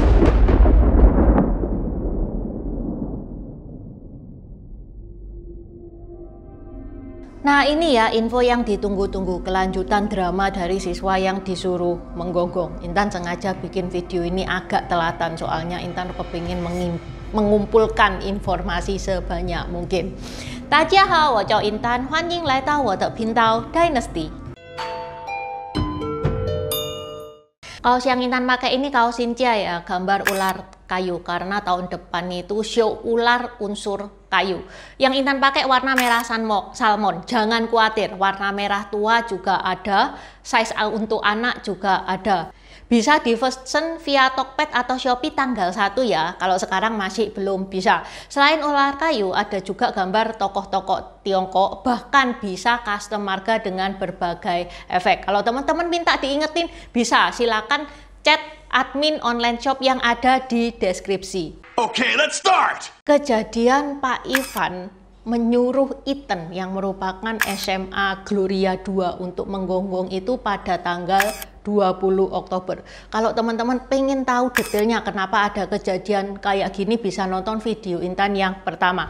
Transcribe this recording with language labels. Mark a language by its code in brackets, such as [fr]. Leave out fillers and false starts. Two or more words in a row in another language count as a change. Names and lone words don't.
[id] Nah, ini ya info yang ditunggu-tunggu, kelanjutan drama dari siswa yang disuruh menggonggong. Intan sengaja bikin video ini agak telatan, soalnya Intan kepingin mengumpulkan informasi sebanyak mungkin. [zh] 大家好，我叫 Intan， 欢迎来到我的频道 Dynasty。 [id] Kaos yang Intan pakai ini kaos Xinjia ya, gambar ular kayu, karena tahun depan itu show ular unsur kayu. Yang Intan pakai warna merah salmon, jangan khawatir, warna merah tua juga ada, size untuk anak juga ada. Bisa di-pesan via Tokped atau Shopee tanggal 1 ya, kalau sekarang masih belum bisa. Selain ular kayu, ada juga gambar tokoh-tokoh Tiongkok, bahkan bisa custom marga dengan berbagai efek. Kalau teman-teman minta diingetin, bisa, silakan chat admin [en] online shop [id] yang ada di deskripsi. [en] Okay, let's start! [id] Kejadian Pak Ivan menyuruh Ethan yang merupakan SMA Gloria 2 untuk menggonggong itu pada tanggal 20 Oktober. Kalau teman-teman pengen tahu detailnya kenapa ada kejadian kayak gini, bisa nonton video Intan yang pertama.